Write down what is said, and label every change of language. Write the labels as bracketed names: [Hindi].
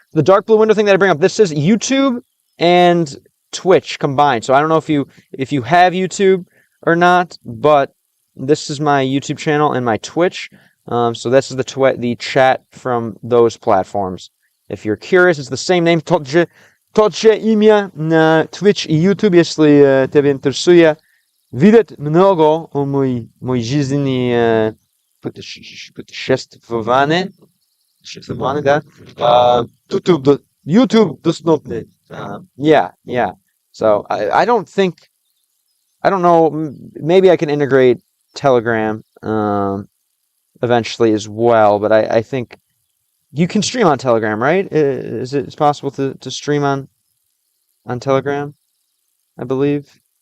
[English] The dark blue window thing that I bring up, this is YouTube and Twitch combined. So I don't know if you have YouTube or not, but this is my YouTube channel and my Twitch. So this is the chat from those platforms. If you're curious, it's the same name. [Russian] Тот же имя на Twitch и YouTube, если тебя интересует. Видеть много о моей жизни путешествования, да. YouTube доступны. Yeah. [English] So I don't know, maybe I can integrate Telegram eventually as well, but I think you can stream on Telegram, right? It's possible to stream on Telegram, I believe.